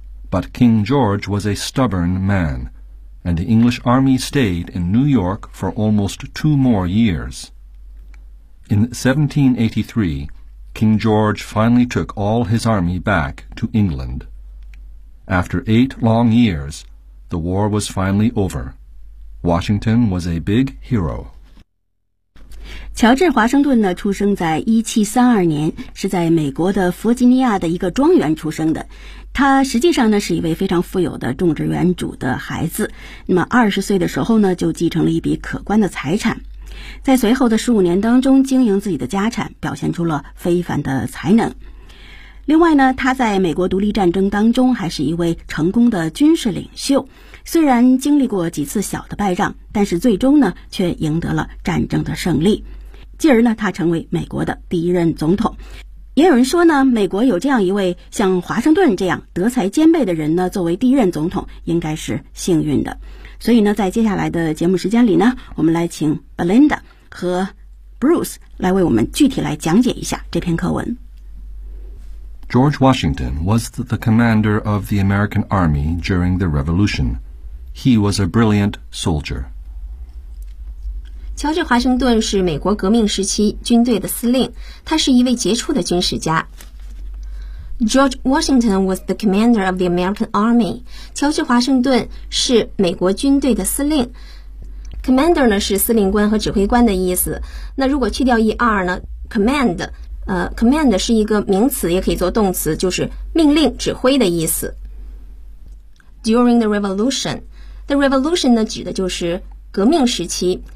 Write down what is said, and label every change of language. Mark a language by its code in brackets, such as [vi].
[en] But King George was a stubborn man, and the English army stayed in New York for almost two more years. In 1783, King George finally took all his army back to England. After eight long years, the war was finally over. Washington was a big hero. [zh] 乔治·华盛顿呢，出生在1732年，是在美国的弗吉尼亚的一个庄园出生的。他实际上呢是一位非常富有的种植园主的孩子，那么20岁的时候呢就继承了一笔可观的财产，在随后的15年当中经营自己的家产，表现出了非凡的才能。另外呢，他在美国独立战争当中还是一位成功的军事领袖，虽然经历过几次小的败仗，但是最终呢却赢得了战争的胜利，继而呢他成为美国的第一任总统。也有人说呢，美国有这样一位像华盛顿这样德才兼备的人呢，作为第一任总统应该是幸运的。所以呢，在接下来的节目时间里呢，我们来请 Belinda 和 Bruce 来为我们具体来讲解一下这篇课文。 [en] George Washington was the commander of the American army during the Revolution. He was a brilliant soldier. [zh] 乔治·华盛顿是美国革命时期军队的司令，他是一位杰出的军事家。 [en] George Washington was the commander of the American army. [zh] 乔治·华盛顿是美国军队的司令。 Commander 呢是司令官和指挥官的意思。那如果去掉 er 呢 ，command 是一个名词，也可以做动词，就是命令、指挥的意思。 [en] During the revolution, the revolution [zh] 呢指的就是革命时期。